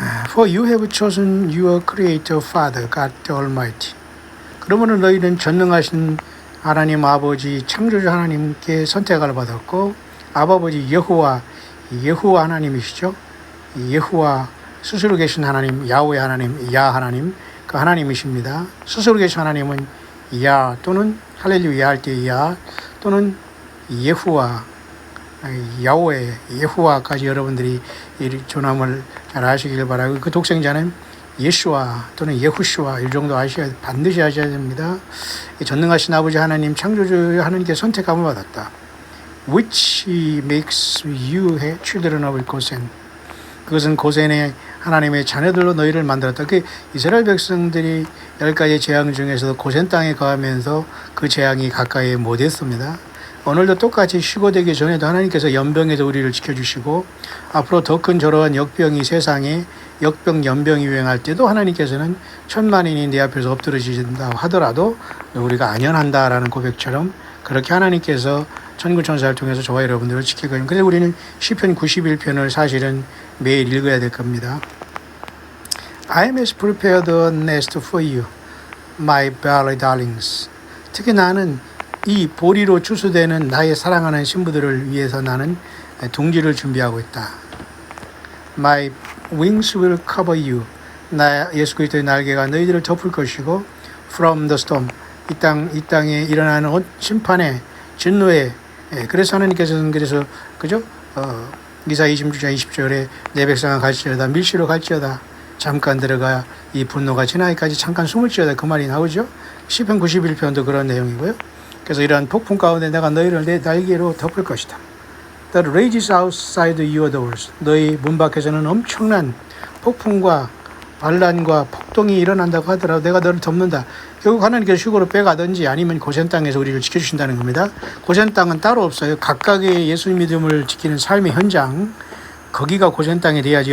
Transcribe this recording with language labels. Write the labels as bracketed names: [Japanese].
[English] For you have chosen your Creator Father, God the Almighty. [Korean] 그러므로 너희는 전능하신 하나님 아버지 창조주 하나님께 선택을 받았고 아버지 여호와 하나님이시죠. 여호와 스스로 계신 하나님, 야훼 하나님, 야 하나님, 그 하나님이십니다. 스스로 계신 하나님은 야 또는 할렐루야 할 때 야 또는 예후와 야훼 예후와까지 여러분들이 이 조남을 잘 아시길 바라고 그 독생자는 예수와 또는 예후슈와 이 정도 반드시 아셔야 됩니다. 전능하신 아버지 하나님 창조주 하나님께 선택함을 받았다. [English] Which makes you children of 고센. [Korean] 그것은 고센의 하나님의 자녀들로 너희를 만들었다. 그 이스라엘 백성들이 10가지 재앙 중에서도 고센 땅에 거하면서 그 재앙이 가까이 못했습니다. 오늘도 똑같이 휴거되기 전에도 하나님께서 연병에서 우리를 지켜주시고 앞으로 더 큰 저러한 역병이 세상에 역병, 연병이 유행할 때도 하나님께서는 천만인이 내 앞에서 엎드러지신다 하더라도 우리가 안연한다라는 고백처럼 그렇게 하나님께서 천군천사를 통해서 저와 여러분들을 지키거든요. 그래서 우리는 시편 91편을 사실은 매일 읽어야 될 겁니다. [English] I am as prepared a nest for you, my belly darlings. [Korean] 특히 나는 이 보리로 추수되는 나의 사랑하는 신부들을 위해서 나는 둥지를 준비하고 있다. [English] My wings will cover you. [Korean] 나 예수 그리스도의 날개가 너희들을 덮을 것이고 [English] from the storm. [Korean] 이 땅에 일어나는 심판의 진노에 그래서 하나님께서는 그죠? 이사 26장 20절에 내 백성아 갈지어다 밀시로 갈지어다 잠깐 들어가 이 분노가 지나기까지 잠깐 숨을지어다 그 말이 나오죠. 시편 91편도 그런 내용이고요. 그래서 이러한 폭풍 가운데 내가 너희를 내 날개로 덮을 것이다. [English] That rages outside your doors. [Korean] 너희 문 밖에서는 엄청난 폭풍과 반란과 폭동이 일어난다고 하더라도 내가 너를 덮는다. 결국 하나님께서 휴거로 빼가든지 아니면 고센 땅에서 우리를 지켜주신다는 겁니다. 고센 땅은 따로 없어요. 각각의 예수 믿음을 지키는 삶의 현장, 거기가 고센 땅이 돼야지.